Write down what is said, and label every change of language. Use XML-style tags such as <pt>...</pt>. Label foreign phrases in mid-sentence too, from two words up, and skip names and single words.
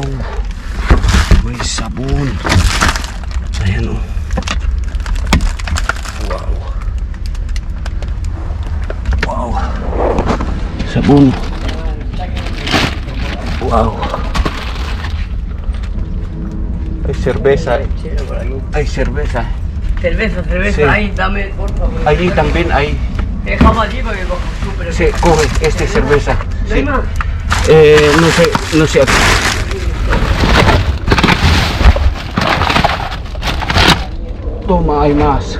<tl>May sabon. Ayan o. Wow. Wow. Sabon. Wow.</tl> <es>Ay, cerveza. Ay, cerveza. Cerveza, Sí. ahí, dame, por favor. Allí también hay. Dejamos allí porque cojo súper. Sí, coge este cerveza. ¿No hay Sí. más? No sé. Toma, hay más.</es>